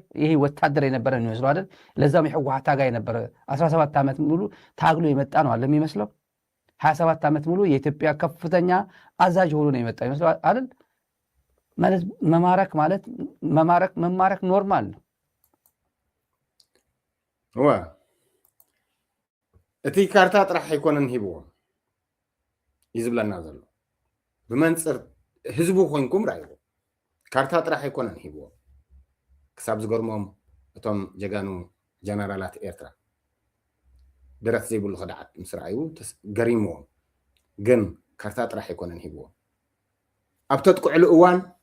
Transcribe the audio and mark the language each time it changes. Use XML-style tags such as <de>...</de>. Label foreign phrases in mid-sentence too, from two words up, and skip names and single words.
<am>ይሄ ወታደር የነበረ ነው የሚመስለው አይደል? ለዛም የህወሓት ታጋይ የነበረ 17 ዓመት ሙሉ ታግሎ የመጣ ነው አለ የሚመስለው። 27 ዓመት ሙሉ የኢትዮጵያ ከፍተኛ አዛዥ ሆኖ ነው የመጣ ይመስለው አይደል? ማለት መማረክ ኖርማል ነው።</am> <ti>እቲ ካርታ ጥራሕ ኣይኮነን ሂብዎ ይዝብለና ዘሎ ብመንፅር ህዝቡ ኮይንኩም ራእይዎ ካርታ ጥራሕ ኣይኮነን ሂብዎ ክሳብ ዝገርሞም እቶም ጀጋኑ ጀነራላት ኤርትራ ደረት ዘይብሉ ክዳዓት ምስ ረኣዩ ገሪምዎም ግን ካርታ ጥራሕ ኣይኮነን ሂብዎ ኣብ ተጥቅዕሉ እዋን</ti>